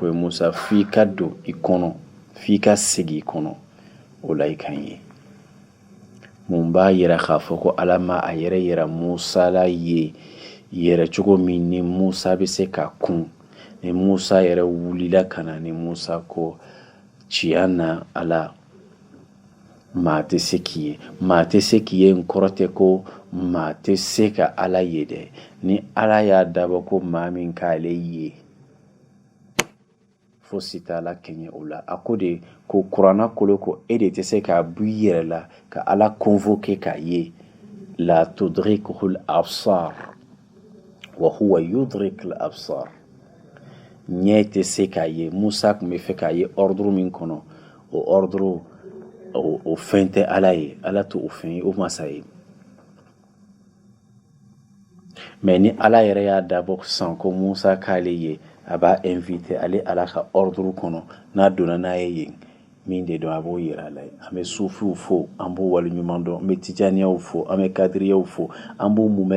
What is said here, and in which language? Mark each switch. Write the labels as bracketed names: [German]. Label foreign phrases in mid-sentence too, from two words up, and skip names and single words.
[Bambara] ye Musa f'i ka don i kɔnɔ f'i ka segin i kɔnɔ o la i kan ye mun b'a yira k'a fɔ ko ala ma a yɛrɛ yira Musa la ye yɛrɛ cogo min ni Musa bɛ se ka kun ni Musa yɛrɛ wulila ka na ni Musa ko tiɲɛ na ala maa tɛ se k'i ye maa tɛ se k'i ye n kɔrɔ tɛ ko maa tɛ se ka ala ye dɛ ni ala y'a dabɔ ko maa min k'ale ye fo si t'a la kɛɲɛ o la a ko de ko kuranna kolo ko e de tɛ se k'a bɔ i yɛrɛ la ka ala convoquer k'a ye [Arabic] لا تدركه الأبصار وهو يدرك الأبصار [Bambara] ɲɛ tɛ se k'a ye Musa tun bɛ fɛ k'a ye ordre min kɔnɔ o ordre o fɛn tɛ ala ye ala t'o fɛn ye o masa ye mais ni ala yɛrɛ y'a dabɔ san ko Musa k'ale ye a b'a invité ale ala ka ordre kɔnɔ n'a donna n'a ye yen min de don a b'o yira a la an bɛ sufiw fo an b'o waleɲuman dɔn an bɛ tijaniyaw fo an bɛ kadiriyaw fo an b'o mumɛ